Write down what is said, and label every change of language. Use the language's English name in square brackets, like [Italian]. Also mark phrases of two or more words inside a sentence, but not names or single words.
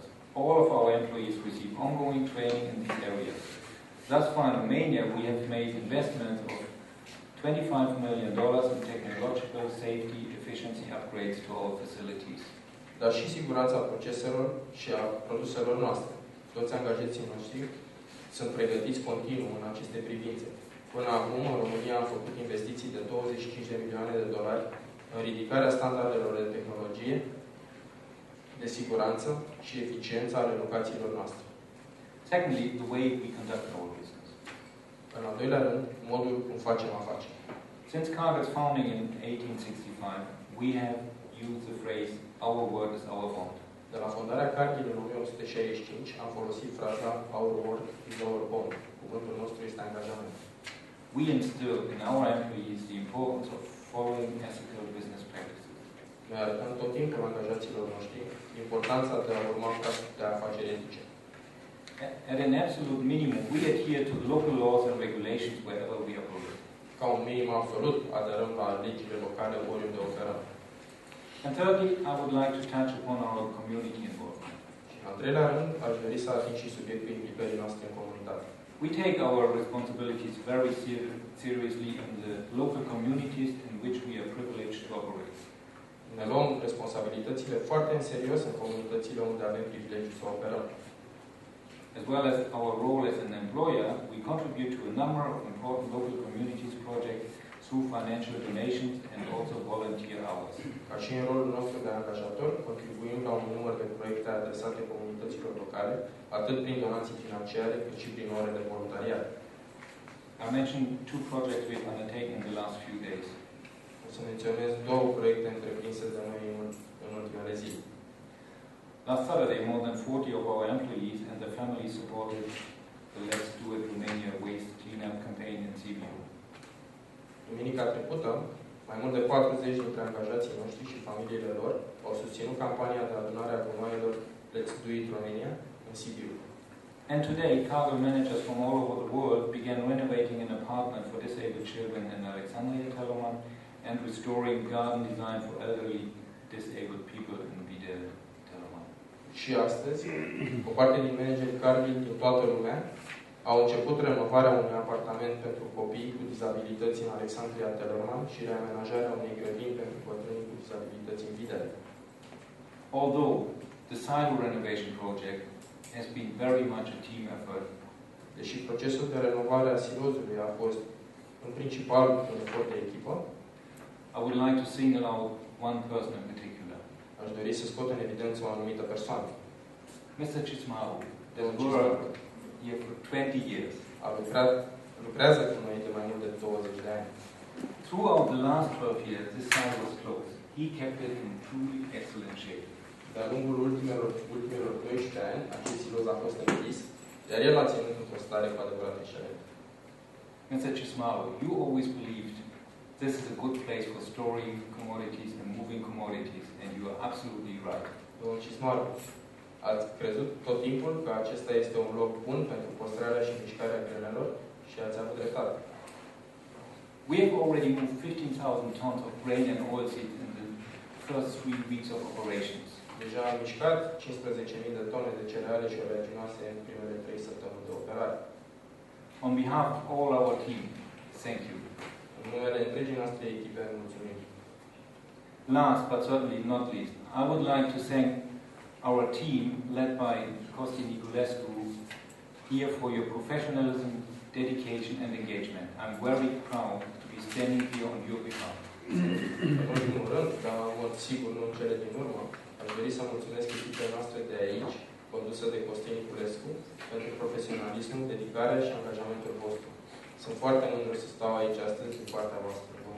[English] All of our employees receive ongoing training in these areas. Thus far in Romania, we have made investments of $25 million in technological safety efficiency upgrades to our facilities. [Romanian] Dar și siguranța proceselor și a produselor noastre. Toți angajații noștri sunt pregătiți continuu în aceste privințe. Până acum, în România am făcut investiții de $25 de milioane în ridicarea standardelor de tehnologie, de siguranță și eficiență ale locațiilor noastre. [English] Secondly, the way we conduct our business. [Romanian] În al doilea rând, modul cum facem afaceri. [English] Since Cargill's founding in 1865, we have used the phrase, our word is our bond. [Romanian] De la fondarea Cargill în 1865 am folosit fraza [English] our word is our bond. [Romanian] Cuvântul nostru este angajament. [English] We instill in our employees the importance of following ethical business practices. [Romanian] Noi arătăm tot timpul angajaților noștri importanța de a urma practici de afaceri etice. [English] At an absolute minimum, we adhere to the local laws and regulations wherever we operate. [Romanian] Ca un minim absolut, aderăm la legile locale oriunde operăm. [English] And thirdly, I would like to touch upon our community involvement. [Romanian] Și în al treilea rând, aș dori să ating și subiectul implicării noastre în comunitate. [English] We take our responsibilities very seriously in the local communities in which we are privileged to operate. [Romanian] Ne luăm responsabilitățile foarte în serios în comunitățile unde avem privilegiul să operăm. [English] As well as our role as an employer, we contribute to a number of important local communities projects through financial donations and also volunteer hours. [Romanian] Ca și în rolul nostru de angajator, contribuim la un număr de proiecte adresate comunităților locale, atât prin donații financiare, cât și prin ore de voluntariat. [English] I mentioned 2 projects we have undertaken in the last few days. [Romanian] O să menționez 2 proiecte întreprinse de noi în ultimele zile. [English] Last Saturday, more than 40 of our employees and their families supported the Let's Do It Romania Waste Cleanup campaign in Sibiu. [Romanian] Duminica trecută, mai mult de 40 dintre angajații noștri și familiile lor au susținut campania de adunare a gunoaielor Let's Do It Romania în Sibiu. [English] And today, Cargill managers from all over the world began renovating an apartment for disabled children in Alexandria, Telemann, and restoring garden design for elderly disabled people in Videl, Telemann. [Romanian] Și astăzi, o parte din managerii Cargill din toată lumea au început renovarea unui apartament pentru copii cu dizabilități în Alexandria, Telemann și reamenajarea unei grădini pentru bătrâni cu dizabilități în Videl. [English] Although the silo renovation project has been very much a team effort, [Romanian] deși procesul de renovare a silozului a fost în principal un efort de echipă, [English] I would like to single out one person in particular. [Romanian] Aș dori să scot în evidență o anumită persoană. [English] Mr. Chismau, [Romanian] De un [English] worked here for 20 years. [Romanian] Lucrează cu noi de mai mult de 20 de ani. [English] Throughout the last 12 years, this silo was closed. He kept it in truly excellent shape. [Romanian] De-a lungul ultimelor 12 ani, acest siloz a fost închis, iar el a ținut într-o stare cu adevărat excelentă. [English] Mr. Chismau, you always believed this is a good place for storing commodities and moving commodities, and you are absolutely right. [Romanian] Domnul Cismaru, ați crezut tot timpul că acesta este un loc bun pentru păstrarea și mișcarea grenelor și ați avut dreptate. [English] We have already moved 15,000 tons of grain and oilseeds in the first 3 weeks of operations. [Romanian] Deja am mișcat 15.000 de tone de cereale și oleaginoase în primele 3 săptămâni de operare. [English] On behalf of all our team, thank you. [Romanian] În numele întregii noastre echipe, mulțumim. [English] Last but certainly not least, I would like to thank our team led by Costi Niculescu here for your professionalism, dedication and engagement. I'm very proud to be standing here on your behalf. [Romanian] În ultimul rând, dar în mod sigur nu în cele din urmă, aș dori să mulțumesc echipei noastre de aici, condusă de Costin Niculescu, pentru profesionalismul, dedicarea și angajamentul vostru. Sunt foarte mândru să stau aici astăzi din partea voastră.